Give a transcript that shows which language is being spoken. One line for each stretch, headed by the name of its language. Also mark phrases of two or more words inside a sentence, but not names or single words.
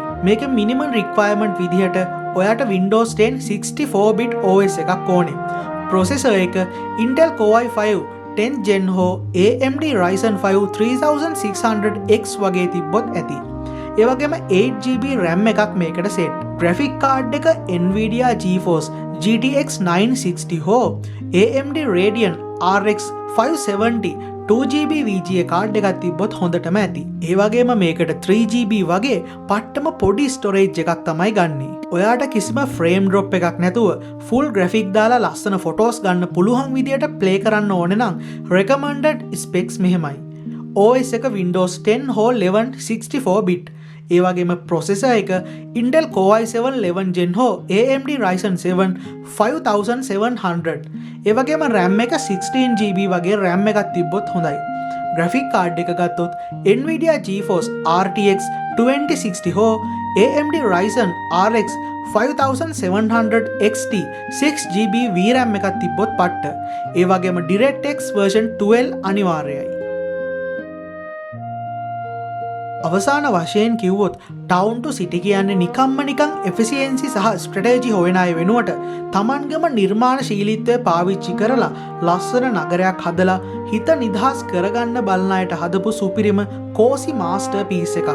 Sinhala: මේක
English: minimum requirement
Sinhala: විදිහට ඔයාට Windows 10 64-bit OS එකක් ඕනේ. ප්‍රොසෙසර් එක Intel Core i5 10th Gen හෝ AMD Ryzen 5 3600X වගේ තිබ්බොත් ඇති. ඒ වගේම 8GB RAM එකක් මේකට සෙට්.
English: graphic card
Sinhala: එක Nvidia GeForce GTX 960 හෝ AMD Radeon RX 570 2GB VGA කාඩ් එකක් තිබ්බොත් හොඳටම ඇති. ඒ වගේම මේකට 3GB වගේ පට්ටම පොඩි ස්ටෝරේජ් එකක් තමයි ගන්නේ. ඔයාට කිසිම
English: frame drop
Sinhala: එකක් නැතුව
English: full graphic
Sinhala: දාලා ලස්සන ෆොටෝස් ගන්න පුළුවන් විදියට ප්ලේ කරන්න ඕනේ නම්
English: recommended specs
Sinhala: මෙහෙමයි. OS එක Windows 10 හෝ 11 64-bit. ඒ වගේම ප්‍රොසෙසර් එක Intel Core i7 11th Gen හෝ AMD Ryzen 7 5700. ඒ වගේම RAM එක 16GB වගේ RAM එකක් තිබ්බොත් හොඳයි.
English: graphic card
Sinhala: එක ගත්තොත් Nvidia GeForce RTX 2060 හෝ AMD Ryzen RX 5700 XT 6GB VRAM එකක් තිබ්බොත් පට්ට. ඒ වගේම DirectX version 12 අනිවාර්යයි. අවසාන වශයෙන් කිව්වොත් ටවුන් ටු සිටි කියන්නේ නිකම්ම නිකන් එෆිසියන්සි සහ ස්ට්‍රැටජි හොයන අය වෙනුවට තමන්ගේම නිර්මාණශීලීත්වය පාවිච්චි කරලා ලස්සන නගරයක් හදලා හිත නිදහස් කරගන්න බලන අයට හදපු සුපිරිම
English: cozy master piece
Sinhala: එකක්.